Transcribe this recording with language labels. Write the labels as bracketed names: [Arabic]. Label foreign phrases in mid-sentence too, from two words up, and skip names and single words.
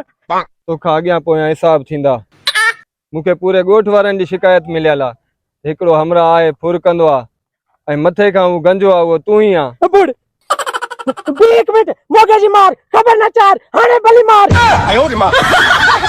[Sindhi] तोखां अॻियां पोयां हिसाब थींदा। मूंखे पूरे ॻोठ वारनि जी शिकायत मिलियल आहे। हिकिड़ो हमरा आहे फुर कंदो आहे ऐं मथे खां उहो गंजो आहे उहो तूं ई आ। बुड़ एक मिनट मोगे जी मार खबर न चार हाणे भली मार